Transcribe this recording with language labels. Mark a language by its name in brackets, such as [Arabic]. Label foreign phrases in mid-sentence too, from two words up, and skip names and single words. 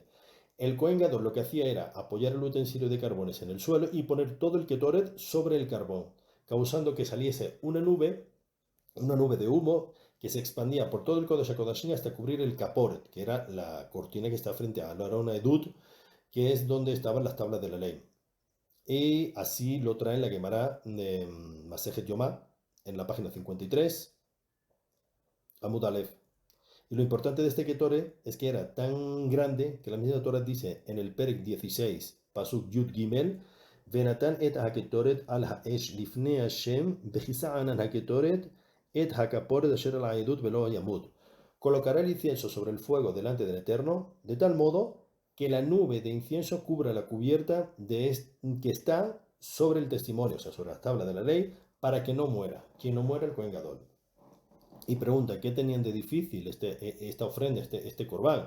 [Spanish] El Kohen Gadol lo que hacía era apoyar el utensilio de carbones en el suelo y poner todo el Ketoret sobre el carbón, causando que saliese una nube de humo que se expandía por todo el [Hebrew] קודש הקודשים [Spanish] hasta cubrir el Kaporet, que era la cortina que está frente a la [Hebrew] ארון עדות, [Spanish] que es donde estaban las tablas de la ley. Y así lo trae en la Gemara de [Hebrew] מסכת יומא, [Spanish] en la página 53, [Hebrew] עמוד אלף. [Spanish] Y lo importante de este Ketoret es que era tan grande que la misma Torah dice en el Perek 16, [Hebrew] פסוק יוד גימל, ונתן את הקטרת על האש לפני השם וכסה ענן הקטרת את הכפרת אשר על העדות ולא ימות. [Spanish] Colocará el incienso sobre el fuego delante del Eterno, de tal modo que la nube de incienso cubra la cubierta que está sobre el testimonio, o sea, sobre la tabla de la ley, para que no muera. Quien no muera, el Kohen Gadol. Y pregunta, ¿qué tenían de difícil esta ofrenda, este corbán?